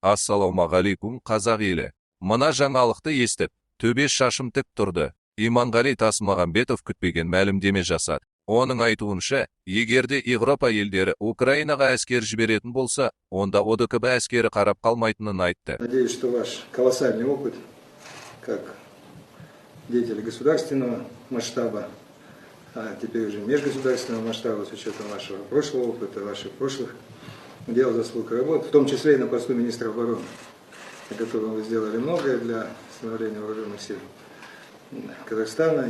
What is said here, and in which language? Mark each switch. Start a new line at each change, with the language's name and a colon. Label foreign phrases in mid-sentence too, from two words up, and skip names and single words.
Kazakh: Ассалаумағалейкум, қазақ елі. Мына жаңалықты естіп, төбе шашым тік тұрды. Иманғали Тасмағамбетов күтпеген мәлімдеме жасады. Оның айтуынша, егерде Европа елдері Украинаға әскер жіберетін болса, онда ОДКБ әскері қарап қалмайтынын айтты.
Russian: Надеюсь, что ваш колоссальный опыт, как деятель государственного масштаба, а теперь уже межгосударственного масштаба, с учетом вашего прошлого опыта, ваших прошлых дел, заслуг и работ, в том числе и на посту министра обороны, на котором вы сделали многое для становления вооруженных сил Казахстана.